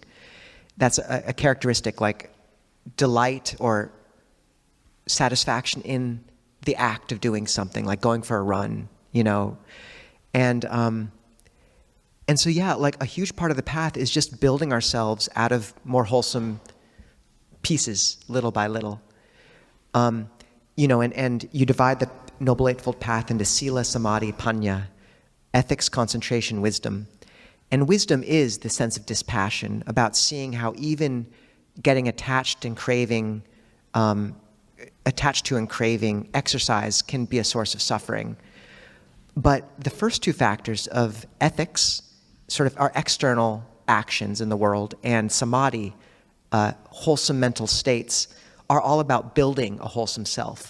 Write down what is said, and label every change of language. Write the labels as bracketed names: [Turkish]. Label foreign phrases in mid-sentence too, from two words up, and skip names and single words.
[English] That's a characteristic, like delight or satisfaction in the act of doing something, like going for a run, you know. And so, yeah, like a huge part of the path is just building ourselves out of more wholesome pieces, little by little. You know, and you divide the Noble Eightfold Path into [Pali] sila, samadhi, panya, [English] ethics, concentration, wisdom. And wisdom is the sense of dispassion, about seeing how even getting attached to and craving exercise can be a source of suffering. But the first two factors of ethics, sort of our external actions in the world, and samadhi, wholesome mental states, are all about building a wholesome self.